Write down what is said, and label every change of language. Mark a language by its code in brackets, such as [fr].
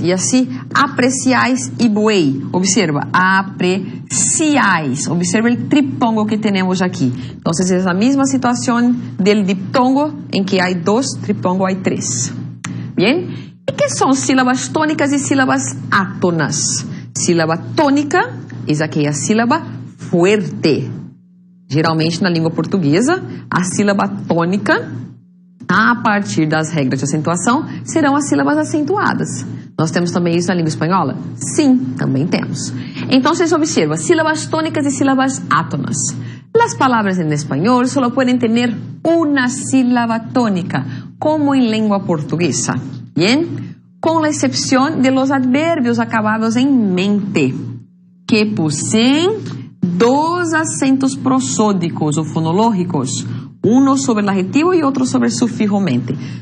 [es] Y así, apreciáis y buey. Observa, apreciáis. Observa el triptongo que tenemos aquí. Entonces, es la misma situación del diptongo, en que hay dos, triptongo hay tres. Bien. ¿Y qué son sílabas tónicas y sílabas átonas? [pt] Sílaba tônica é aquela sílaba fuerte. Geralmente, na língua portuguesa, a sílaba tônica, a partir das regras de acentuação, serão as sílabas acentuadas. Nós temos também isso na língua espanhola? Sim, também temos. Então, vocês observam [es] sílabas tónicas y sílabas átonas. Las palabras en español solo pueden tener una sílaba tónica, como en lengua portuguesa. ¿Bien? Con la excepción de los adverbios acabados en mente, que poseen dos acentos prosódicos o fonológicos, uno sobre el adjetivo y otro sobre el sufijo mente.